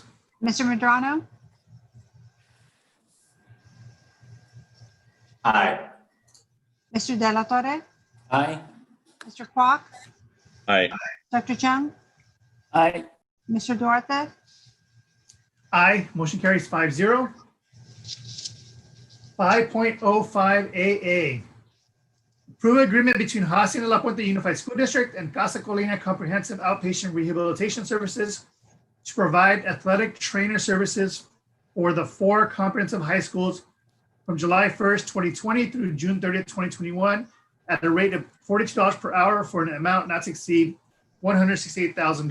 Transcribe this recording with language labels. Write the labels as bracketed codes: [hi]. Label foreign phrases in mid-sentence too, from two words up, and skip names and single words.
[en] Mr. Medrano, Aye. Mr. De La Torre, Aye. Mr. Kwok, Aye. Dr. Chung, Aye. Mr. Duarte, Aye, motion carries 5-0. 5.05 AA. Approve agreement between Hacienda La Puente Unified School District and Casa Colina Comprehensive Outpatient Rehabilitation Services to provide athletic trainer services for the 4 comprehensive high schools from July 1st, 2020 through June 30th, 2021 at a rate of $42 per hour for an amount not to exceed $168,000.